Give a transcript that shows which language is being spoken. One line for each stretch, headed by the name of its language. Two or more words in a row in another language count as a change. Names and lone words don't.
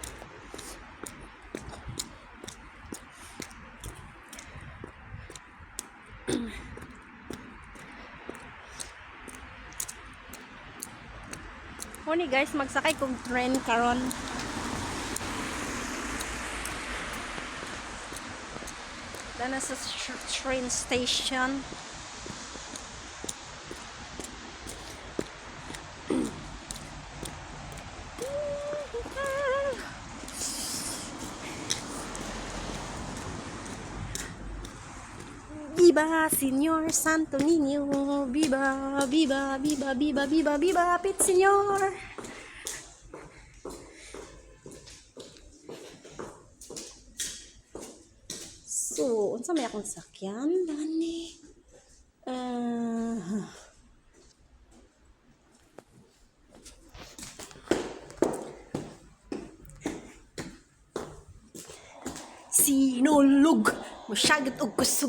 Cebuano: Oni guys, magsakay kong train karon. Dana sa train station.
Spanish: Viva Señor Santo Niño, viva, viva, viva, viva, viva, viva, Pit Señor.
Cebuano: So, unsa may akong sakyan dani? Sinulog, masyagit og kusog.